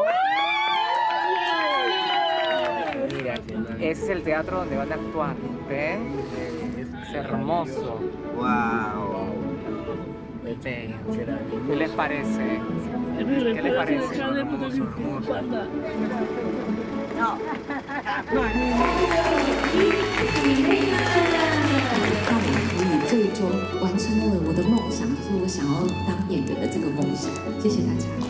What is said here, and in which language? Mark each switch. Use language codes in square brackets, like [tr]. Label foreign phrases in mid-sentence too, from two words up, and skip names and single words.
[es] Mira, ese es el teatro donde van a actuar, ¿ves? Es hermoso. Wow. ¿Qué les parece? ¿Qué les parece? Hermoso, hermoso. No. [zh] 这一周完成了我的梦想，就是我想要当演员的这个梦想。谢谢大家。